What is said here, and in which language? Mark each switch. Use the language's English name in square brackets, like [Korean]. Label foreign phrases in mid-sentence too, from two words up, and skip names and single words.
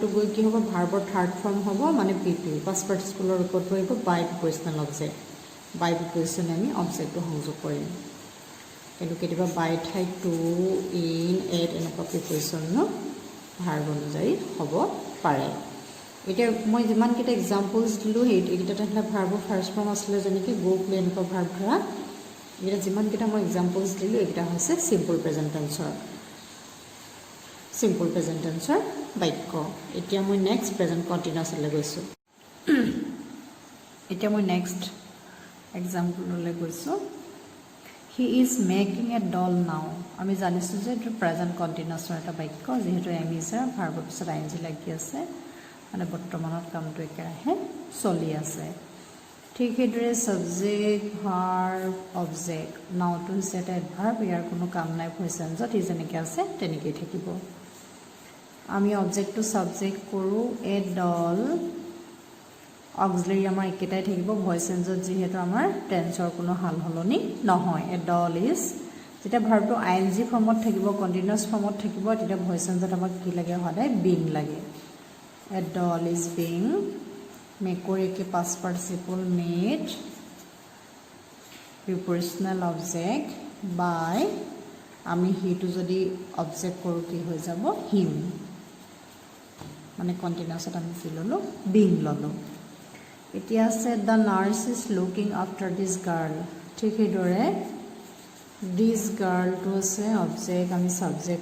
[Assamese] গৈ কি হ'ব ভাৰ্বৰ [English] third form [Assamese] হ'ব মানে [English] PP past [Assamese] পাৰ্টিচিপলৰ ওপৰত পৰিব [English] by prepositional object by [Assamese] প্ৰিপজিশ্যনে আমি অবজেক্টটো সংযোগ কৰিম কিন্তু কেতিয়াবা বাই ঠাইত [English] to in at [Assamese] এনেকুৱা প্ৰিপজিশ্যনো ভাৰ্ব অনুযায়ী হ'ব পাৰে এতিয়া মই যিমানকেইটা এক্সাম্পলছ দিলোঁ এইকেইটা ভাৰ্বৰ [English] first form [Assamese] আছিলে যেনেকৈ [English] go play [Assamese] এনেকুৱা ভাৰ্ব ধৰা এইকেইটা যিমানকেইটা মই এক্সাম্পলছ দিলোঁ এইকেইটা হৈছে [English] simple present [Assamese] টেন্সৰ বাক্য এতিয়া মই [English] next present [Assamese] কণ্টিনিউৱাছলৈ গৈছোঁ এতিয়া মই নেক্সট এক্সাম্পললৈ গৈছোঁ [English] he is making a doll now [Assamese] আমি জানিছোঁ যে এইটো প্ৰেজেণ্ট কণ্টিনিউৱাছৰ এটা বাক্য যিহেতু [English] am is are [Assamese] ভাৰ্বৰ পিছত [English] I N G [Assamese] লাগি আছে মানে বৰ্তমানত কামটো একেৰাহে চলি আছে ঠিক সেইদৰে [English] subject verb object [Assamese] নাওটো হৈছে এটা এডভাৰ্ব ইয়াৰ কোনো কাম নাই ভইচ চেঞ্জত ই যেনেকৈ আছে তেনেকৈয়ে থাকিব আমি অবজেক্টটো ছাবজেক্ট কৰোঁ [English] a doll [Assamese] অক্সিলাৰি আমাৰ একেটাই থাকিব ভইচ চেঞ্জত যিহেতু আমাৰ টেন্সৰ কোনো সাল সলনি নহয় [English] a doll is [Assamese] যেতিয়া ভাৰ্বটো [English] I N G [Assamese] ফৰ্মত থাকিব কণ্টিনিউৱাছ ফৰ্মত থাকিব তেতিয়া ভইচ চেঞ্জত আমাক কি লাগে সদায় বিং লাগে [English] A doll is being [Assamese] মেকুৰীকে [English] past participle made prepositional object by [Assamese] আমি হিটো যদি অবজেক্ট কৰোঁ কি হৈ যাব হিম মানে কণ্টিনিউৱাছত আমি কি ল'লোঁ বিং ল'লোঁ এতিয়া আছে [English] the nurse is looking after this girl [Assamese] ঠিক সেইদৰে দিছ গাৰ্লটো আছে অবজেক্ট আমি ছাবজেক্ট